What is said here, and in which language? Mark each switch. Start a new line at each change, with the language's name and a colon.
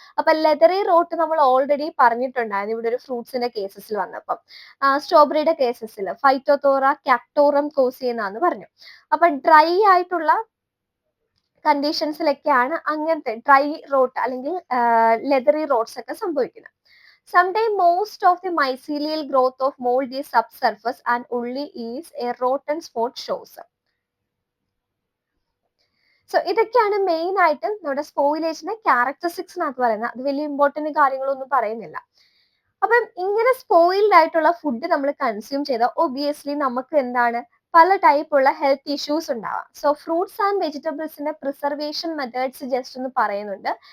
Malayalam: അപ്പൊ leathery rote നമ്മൾ already പറഞ്ഞിട്ടുണ്ടായിരുന്നു ഇവിടെ ഒരു ഫ്രൂട്ട്സിന്റെ കേസസിൽ വന്നപ്പം. സ്ട്രോബെറിയുടെ കേസസിൽ ഫൈറ്റോതോറ കാക്ടോറം കോസ് ചെയ്യുന്നതെന്ന് പറഞ്ഞു. അപ്പൊ ഡ്രൈ ആയിട്ടുള്ള കണ്ടീഷൻസിലൊക്കെയാണ് അങ്ങനത്തെ ഡ്രൈ റോട്ട് അല്ലെങ്കിൽ ലെതറി റോട്ട്സ് ഒക്കെ സംഭവിക്കുന്നത്.
English: Sometimes most of the mycelial growth of mold is subsurface and only is a rotten spot shows.
Malayalam: So ഇതൊക്കെയാണ് മെയിൻ ആയിട്ട് നമ്മുടെ സ്പോയിലേജിന്റെ ക്യാരക്ടറിസ്റ്റിക്സിനകത്ത് പറയുന്നത്. അത് വലിയ ഇമ്പോർട്ടന്റ് കാര്യങ്ങളൊന്നും പറയുന്നില്ല. അപ്പം ഇങ്ങനെ സ്പോയിൽഡ് ആയിട്ടുള്ള ഫുഡ് നമ്മൾ കൺസ്യൂം ചെയ്താൽ ഒബിയസ്ലി നമുക്ക് എന്താണ് പല ടൈപ്പുള്ള ഹെൽത്ത് ഇഷ്യൂസ് ഉണ്ടാവാം. So fruits and വെജിറ്റബിൾസിന്റെ preservation methods just ഒന്ന് പറയുന്നുണ്ട്.